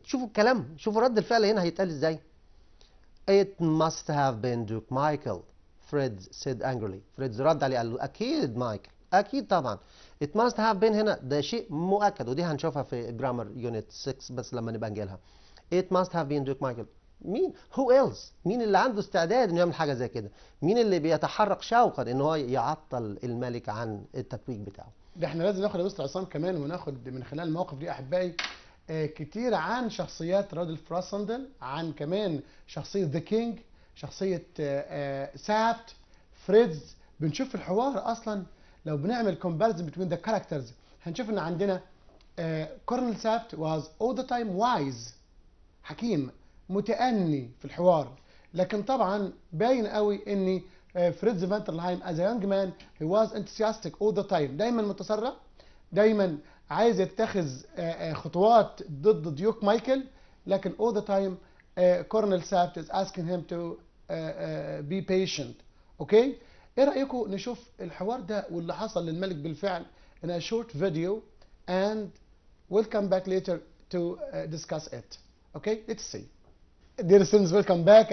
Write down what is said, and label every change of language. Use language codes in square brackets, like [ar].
[ar] شوفوا الكلام، شوفوا رد الفعل هنا هيتقال ازاي. [en] It must have been Duke Michael. Fred said angrily. [ar] فريد رد عليه قال له أكيد مايكل، أكيد طبعا. [en] It must have been [ar] هنا ده شيء مؤكد، ودي هنشوفها في جرامر يونت 6 بس لما نبقى نجيلها. [en] It must have been Duke Michael. [ar] مين؟ [en] Who else؟ [ar] مين اللي عنده استعداد إنه يعمل حاجة زي كده؟ مين اللي بيتحرك شوقا إن هو يعطل الملك عن التتويج بتاعه؟ ده احنا لازم ناخد يا مستر عصام كمان، وناخد من خلال المواقف دي أحبائي كتير عن شخصيات رادولف راسندل، عن كمان شخصية ذا كينج، شخصية سابت، فريدز. بنشوف في الحوار أصلا لو بنعمل [en] comparison between the characters [ar] هنشوف إن عندنا كورنل سابت [en] was all the time wise، [ar] حكيم متأني في الحوار، لكن طبعا باين قوي إن فريدز فانترلاهايم [en] as a young man he was enthusiastic all the time، [ar] دايما متسرع، دايما عايز يتخذ خطوات ضد ديوك مايكل، لكن [en] all the time [ar] كورنل سابت [en] is asking him to be patient. [ar] اوكي، ايه رايكم نشوف الحوار ده واللي حصل للملك بالفعل [en] in a short video and we'll come back later to discuss it. Okay, let's see. Dear students, welcome back.